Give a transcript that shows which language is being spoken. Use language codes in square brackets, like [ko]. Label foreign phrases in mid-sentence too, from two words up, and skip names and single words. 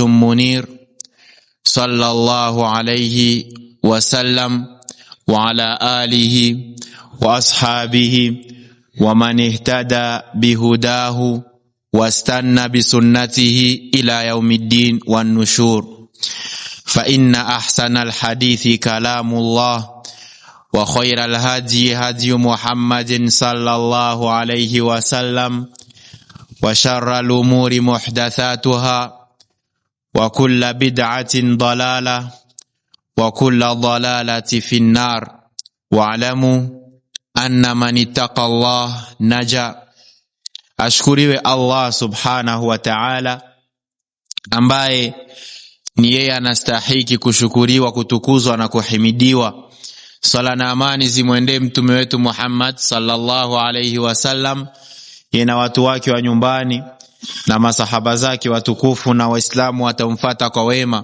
[ar] منير صلى الله عليه وسلم وعلى آله وأصحابه ومن اهتدى بهداه واستنى بسنته إلى يوم الدين والنشور فإن أحسن الحديث كلام الله وخير الهدي هدي محمد صلى الله عليه وسلم وشر الأمور محدثاتها وكل بدعة ضلالة وكل ضلالة في النار واعلموا أن من اتقى الله نجا. [sw] Ashkuriwe [ar] الله سبحانه وتعالى [sw] ambaye ni yeye anastahiki kushukuriwa, kutukuzwa na kuhimidiwa. Sala na amani zimwendee mtume wetu Muhammad [ar] صلى الله عليه وسلم, [sw] yeye watu wake wa nyumbani na masahaba zake watukufu na waislamu watamfuata kwa wema.